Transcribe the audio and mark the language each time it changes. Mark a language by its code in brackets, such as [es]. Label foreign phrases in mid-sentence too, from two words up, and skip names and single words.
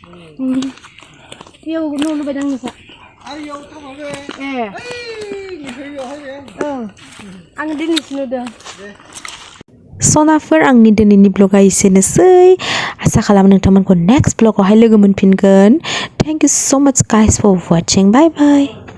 [brx] बेयाव न' लुबाय दां नोंसा आं दिनैसो नुदों Sonafwr आंनि दिनैनि ब्लगा एसेनोसै आसा खालामो नोंथांमोनखौ नेक्स्ट ब्लगावहाय लोगो मोनफिनगोन [en] Thank you so much guys for watching bye bye